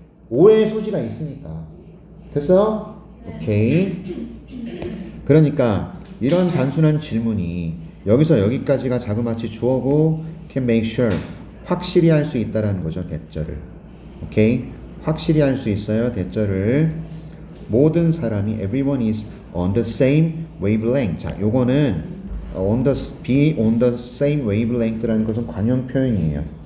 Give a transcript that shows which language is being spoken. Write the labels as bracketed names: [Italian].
[Korean] 오해의 소지가 있으니까. 됐어? 오케이. 그러니까 이런 단순한 질문이 여기서 여기까지가 자그마치 주어고 [English] can make sure, [Korean] 확실히 할 수 있다라는 거죠. 대절을. 오케이? 확실히 할 수 있어요. 대절을. 모든 사람이 [English] everyone is on the same wavelength. [Korean] 자, 요거는 [English] be on the same wavelength [Korean] 라는 것은 관용 표현이에요.